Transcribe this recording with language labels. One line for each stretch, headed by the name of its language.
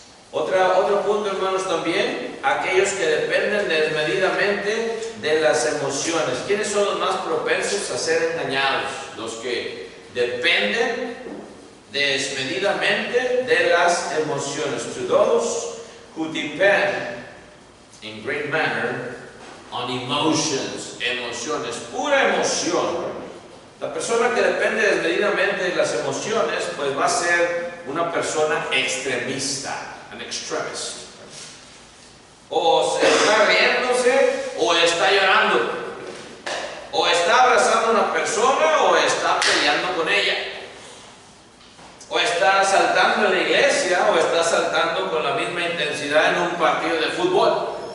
Spanish: Otro punto, hermanos, también, aquellos que dependen desmedidamente de las emociones. ¿Quiénes son los más propensos a ser engañados? Los que dependen desmedidamente de las emociones.
English: To those who depend in great manner on emotions.
Spanish: Emociones, pura emoción. La persona que depende desmedidamente de las emociones, pues va a ser una persona extremista.
English: An extremist.
Spanish: O se está riéndose o está llorando, o está abrazando a una persona o está peleando con ella, o está saltando en la iglesia o está saltando con la misma intensidad en un partido de fútbol.